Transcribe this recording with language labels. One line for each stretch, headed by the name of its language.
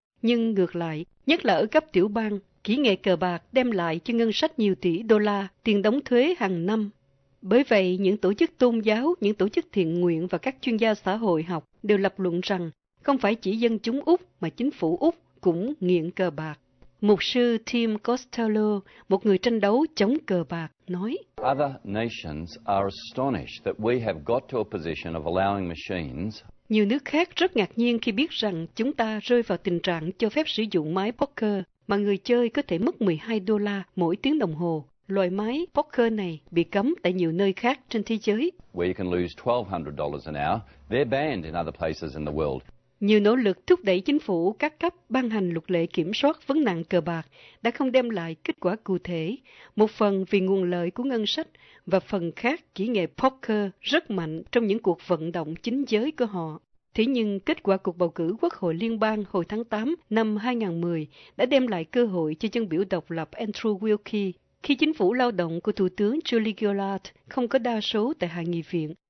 Vietnamese: Nhưng ngược lại, nhất là ở cấp tiểu bang, kỹ nghệ cờ bạc đem lại cho ngân sách nhiều tỷ đô la tiền đóng thuế hàng năm. Bởi vậy, những tổ chức tôn giáo, những tổ chức thiện nguyện và các chuyên gia xã hội học đều lập luận rằng không phải chỉ dân chúng Úc mà chính phủ Úc cũng nghiện cờ bạc. Mục sư Tim Costello, một người tranh đấu chống cờ bạc, nói:
English: Other nations are astonished that we have got to a position of allowing machines.
Vietnamese: Nhiều nước khác rất ngạc nhiên khi biết rằng chúng ta rơi vào tình trạng cho phép sử dụng máy poker mà người chơi có thể mất 12 đô la mỗi tiếng đồng hồ. Loại máy poker này bị cấm tại nhiều nơi khác trên thế giới.
English: Where you can lose $1,200 an hour, they're banned in other places in the world.
Vietnamese: Nhiều nỗ lực thúc đẩy chính phủ các cấp ban hành luật lệ kiểm soát vấn nạn cờ bạc đã không đem lại kết quả cụ thể, một phần vì nguồn lợi của ngân sách và phần khác kỹ nghệ poker rất mạnh trong những cuộc vận động chính giới của họ. Thế nhưng kết quả cuộc bầu cử Quốc hội Liên bang hồi tháng 8 năm 2010 đã đem lại cơ hội cho dân biểu độc lập Andrew Wilkie khi chính phủ lao động của Thủ tướng Julie Gillard không có đa số tại Hạ nghị viện.